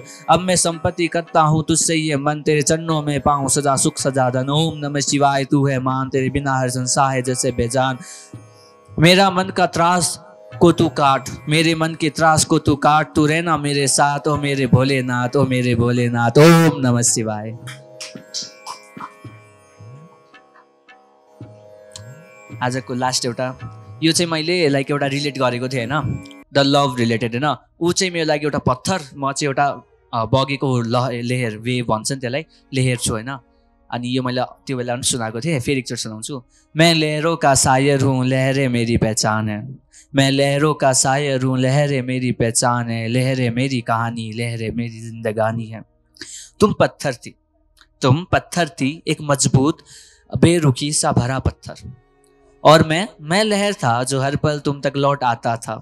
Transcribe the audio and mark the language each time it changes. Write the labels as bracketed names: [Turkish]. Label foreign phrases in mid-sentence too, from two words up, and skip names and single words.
[Hindi] अब मैं संपत्ति करता हूँ तुझसे ये मन, तेरे चरणों में पाऊँ सजा सुख सजा धन। ओम नमः शिवाय तू है मान, तेरे बिना हर संसार है जैसे बेजान। मेरा मन का त्रास को तू काट, मेरे मन के त्रास को तू काट, तू रहना मेरे साथ ओ मेरे भोलेनाथ, ओ मेरे भोलेनाथ। ओम नमः शिवाय। [Nepali] आजको लास्ट एउटा यो चाहिँ मैले लाइक एउटा रिलेट गरेको थिएँ होइन, [English] the love related [Nepali] होइन। ऊ चाहिँ मेरो लागि एउटा पत्थर, म चाहिँ एउटा बगेको लेहर, वेभ भन्छ नि त्यसलाई, लेहर छु होइन। अनि यो मैले त्यो बेला पनि सुनाएको थिएँ, फेरि एकचोटि सुनाउँछु। [Hindi] मैं लहरों का शायर हूँ, लहरें मेरी पहचान है। मैं लहरों का शायर हूँ, लहरें मेरी पहचान है। लहरें मेरी कहानी, लहरें मेरी जिंदगानी है। तुम पत्थर थी, तुम पत्थर थी, एक मजबूत बेरुखी सा भरा पत्थर, और मैं लहर था जो हर पल तुम तक लौट आता था।